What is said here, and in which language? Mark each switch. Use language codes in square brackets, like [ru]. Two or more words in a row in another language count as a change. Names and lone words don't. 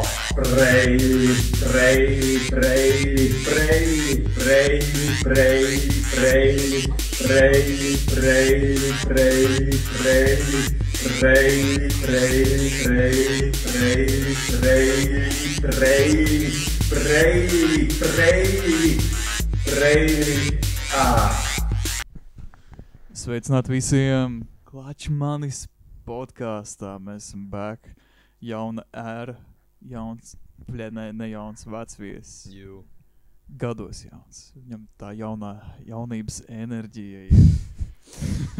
[en] Baby. Baby. Baby. Baby. Baby. Baby. Baby. Baby, baby, baby, baby, baby, baby, baby, baby, baby, baby, baby, baby, [lv] Sveicināti visiem Klačs manis podkāstā. Mēs esam back. Jauna ēra, jauns, ne jauns vecviesis. Gados jauns. Viņam tā jaunības enerģija ir.